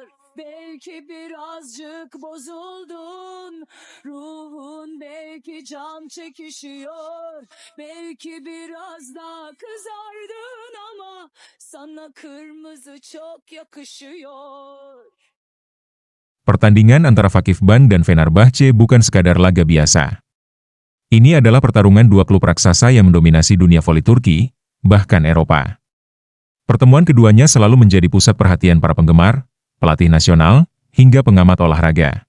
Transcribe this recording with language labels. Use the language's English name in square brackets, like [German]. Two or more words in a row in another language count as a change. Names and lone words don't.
[Turkish] Belki birazcık bozuldun, ruhun belki can çekişiyor. Belki biraz daha kızardın ama sana kırmızı çok yakışıyor. [Indonesian] Pertandingan antara Vakif Bank dan Fenerbahce bukan sekadar laga biasa. Ini adalah pertarungan dua klub raksasa yang mendominasi dunia voli Turki, bahkan Eropa. Pertemuan keduanya selalu menjadi pusat perhatian para penggemar, pelatih nasional, hingga pengamat olahraga.